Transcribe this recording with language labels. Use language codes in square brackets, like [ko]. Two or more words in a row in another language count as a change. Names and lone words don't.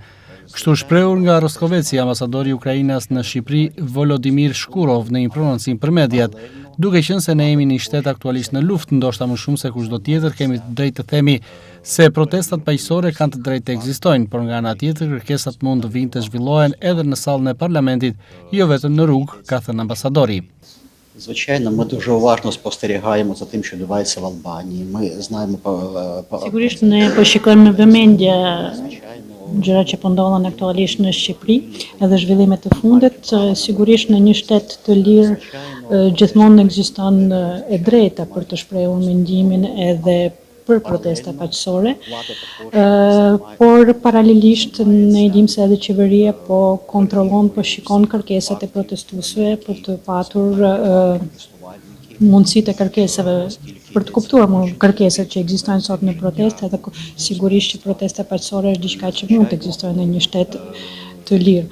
[sq] Kështu shprehur nga Roskoveci, ambasadori i Ukrainës në Shqipëri, Volodimir Shkurov, në një prononcim për mediat, duke qenë se ne jemi një shtet aktualisht në luftë, ndoshta më shumë se kushdo tjetër kemi të drejtë të themi se protestat paqësore kanë të drejtë të ekzistojnë, por nga ana tjetër kërkesat mund të vinë të zhvillohen edhe në sallën e parlamentit, jo vetëm në rrugë, ka thënë ambasadori. [uk] Звичайно, ми дуже уважно спостерігаємо за тим, що відбувається в Албанії. Ми знаємо [sq] Sigurisht ne po shikojmë me vëmendje gjërat që po ndodhen aktualisht në Shqipëri, edhe zhvillimet e fundit. Sigurisht në një shtet të lirë gjithmonë ekziston e drejta për të shprehur mendimin edhe për protesta paqësore, por paralelisht ne dim se edhe qeveria po kontrollon, po shikon kërkesat e protestuesve për të patur mundësitë e kërkesave, për të kuptuar kërkesat që ekzistojnë sot në proteste, edhe sigurisht që protesta paqësore është diçka që mund të ekzistojë në një shtet të lirë.